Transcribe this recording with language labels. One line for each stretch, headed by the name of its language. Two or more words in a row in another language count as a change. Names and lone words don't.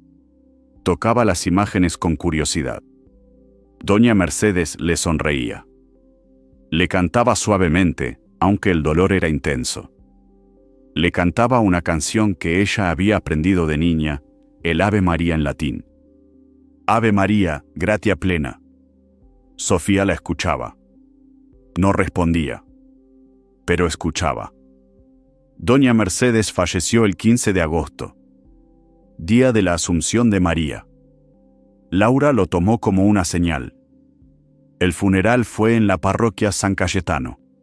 Spanish: Tocaba las imágenes con curiosidad. Doña Mercedes le sonreía. Le cantaba suavemente, aunque el dolor era intenso. Le cantaba una canción que ella había aprendido de niña, el Ave María en latín.
Latin: Ave María, gratia plena.
Spanish: Sofía la escuchaba. No respondía, pero escuchaba. Doña Mercedes falleció el 15 de agosto, día de la Asunción de María. Laura lo tomó como una señal. El funeral fue en la parroquia San Cayetano.